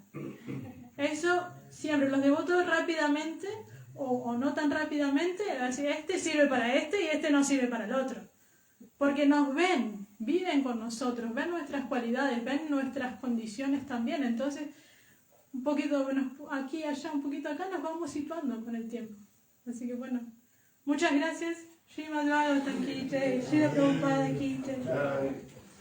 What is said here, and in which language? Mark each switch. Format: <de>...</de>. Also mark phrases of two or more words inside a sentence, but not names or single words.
<es>Eso siempre, los devotos rápidamente o no tan rápidamente, así, este sirve para este y este no sirve para el otro. Porque nos ven, viven con nosotros, ven nuestras cualidades, ven nuestras condiciones también. Entonces, un poquito aquí, allá, un poquito acá, nos vamos situando con el tiempo. Así que bueno, muchas gracias.</es> <hi>Srimad Bhagavatam ki jai, Srila Prabhupada ki jai.</hi>